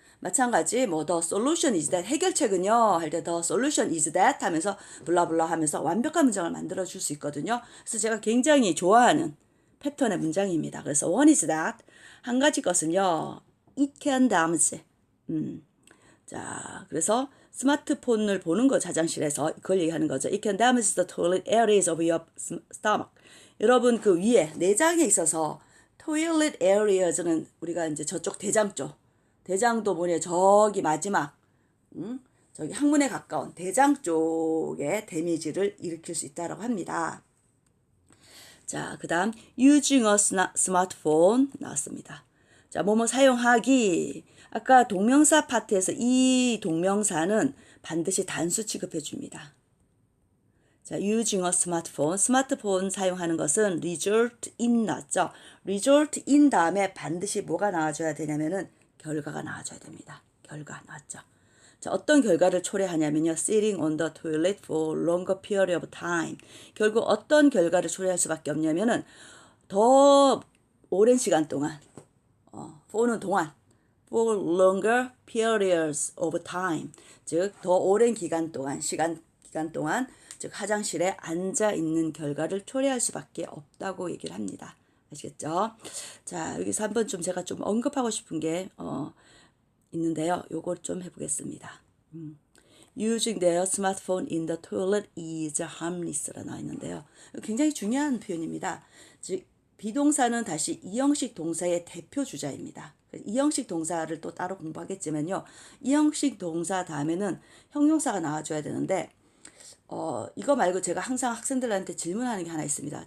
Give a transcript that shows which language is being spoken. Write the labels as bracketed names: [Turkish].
[Korean] 마찬가지 뭐 [English] the solution is that [Korean] 해결책은요 할 때 the solution is that 하면서 블라블라 하면서 완벽한 문장을 만들어 줄 수 있거든요. 그래서 제가 굉장히 좋아하는 패턴의 문장입니다. 그래서 [English] one is that [Korean] 한 가지 것은요 [English] it can damage [Korean] 자 그래서 스마트폰을 보는 거 화장실에서 그걸 얘기하는 거죠. [English] It can damage the toilet areas of your stomach. [Korean] 여러분 그 위에 내장에 있어서 toilet areas는 우리가 이제 저쪽 대장 쪽 대장도 뭐냐 저기 마지막 저기 항문에 가까운 대장 쪽에 데미지를 일으킬 수 있다라고 합니다. [English] 자, 그 다음 using a smartphone [Korean] 나왔습니다. 자, 뭐뭐 사용하기. 아까 동명사 파트에서 이 동명사는 반드시 단수 취급해 줍니다. [English] 자, using a smartphone. [Korean] 스마트폰 사용하는 것은 [English] result in [Korean] 나왔죠. [English] result in [Korean] 다음에 반드시 뭐가 나와줘야 되냐면은 결과가 나와줘야 됩니다. 결과 나왔죠. 자, 어떤 결과를 초래하냐면요. [English] sitting on the toilet for longer period of time. [Korean] 결국 어떤 결과를 초래할 수밖에 없냐면은 더 오랜 시간 동안 for는 동안 [English] for longer periods of time. [Korean] 즉 더 오랜 기간 동안 기간 동안 즉 화장실에 앉아 있는 결과를 초래할 수밖에 없다고 얘기를 합니다. 아시겠죠? 자, 여기서 한번 좀 제가 좀 언급하고 싶은 게 있는데요. 요걸 좀 해보겠습니다. [English] Using their smartphone in the toilet is harmless라 나와 있는데요. [Korean] 굉장히 중요한 표현입니다. 즉 비동사는 다시 이형식 동사의 대표 주자입니다. 이형식 동사를 또 따로 공부하겠지만요. 이형식 동사 다음에는 형용사가 나와줘야 되는데 이거 말고 제가 항상 학생들한테 질문하는 게 하나 있습니다.